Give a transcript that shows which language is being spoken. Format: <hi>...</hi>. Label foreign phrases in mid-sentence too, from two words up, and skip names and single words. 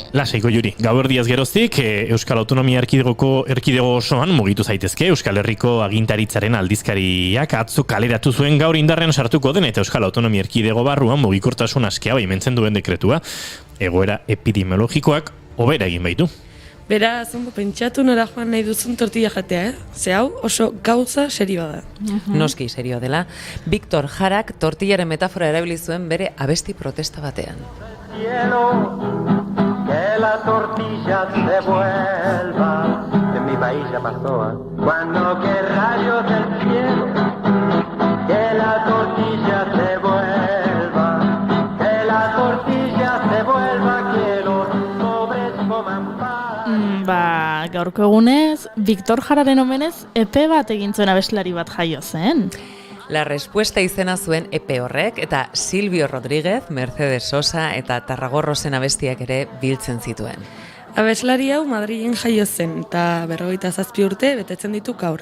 <eu>Lasai, Goiuri, gau erdiaz geroztik, Euskal Autonomia erkidego osoan mugitu zaitezke, Euskal Herriko agintaritzaren aldizkariak atzo kaleratu zuen gaur indarrean sartuko den eta Euskal Autonomia erkidego barruan mugikortasun askea baimentzen duen dekretua. Egoera epidemiologikoak hobera egin baitu. Beraz, ondo pentsatu nora joan nahi duzun tortilla jatea, Ze hau oso gauza serioa da. Noski serioa dela, Victor Jarak tortillaren metafora erabili zuen bere abesti protesta batean.</eu> <es>Cielo, que la tortilla se vuelva, en mi país ya pasó, cuando que rayos del cielo, que la tortilla se vuelva, que la tortilla se vuelva, que los pobres coman pan.</es> <eu>Gaurko egunez, Victor Jararen omenez, epe bat egin zuen abeslari bat jaio zen. La Respuesta izena zuen epe horrek eta Silvio Rodríguez, Mercedes Sosa eta Tarragorrosen abestiak ere biltzen zituen. Abeslari hau Madrilen jaio zen eta 57 urte betetzen ditu gaur.</eu>